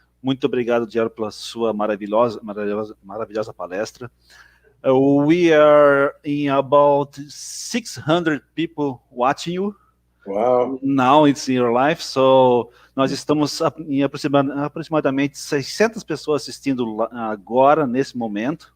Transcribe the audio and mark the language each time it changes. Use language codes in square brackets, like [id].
[pt] Muito obrigado, Jerry, pela sua maravilhosa palestra. [en] We are in about 600 people watching you. Wow. Now it's in your life. [pt] So, nós estamos em aproximadamente 600 pessoas assistindo agora, nesse momento.